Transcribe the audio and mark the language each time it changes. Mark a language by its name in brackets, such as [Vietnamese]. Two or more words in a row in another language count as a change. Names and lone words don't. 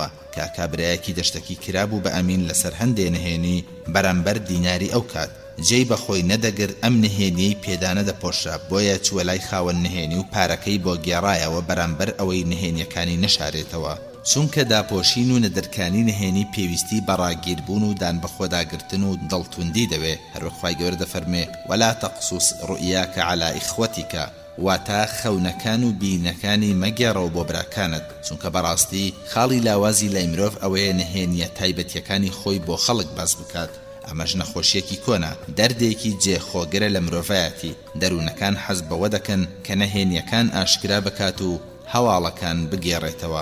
[Central Kurdish] کاکابرایەکی دەشتەکی کرابوو بە ئەمین لەسەر هەندێ نهێنی بەرامبەر دیناری ئەو کات جێی بەخۆی نەدەگر ئەم نهێنیەی پێدانە دەپۆشرا، بۆیە چووە لای خاوەن نهێنی و پارەکەی بۆ گێڕایەوە بەرامبەر ئەوەی نهێنیەکانی نەشارێتەوە، چونکە داپۆشین و نەدەرکانی نهێنی پێویستی بەڕاگیربوون و دان بەخۆداگرتن و دڵتوندی دەوێ. هەروەک خوای گەورە دەفەرمێ [Arabic] ولا تقصص رؤياك على إخوتك، [Central Kurdish] واتە خەونەکان و بینەکانی مەگێڕەوە بۆ براکانت، چونکە بەڕاستی خاڵی لاوازی لای مرۆڤ ئەوەیە نهێنیە تایبەتیەکانی خۆی بۆ خەڵک باس بکات. ئەمەش نەخۆشیەکی کۆنا، دەردێکی جێخۆگرە لە مرۆڤایەتی. دەروونەکان حەز بەوە دەکەن کە نەهێنیەکان ئاشکرا بکات و هەواڵەکان بگێڕێتەوە.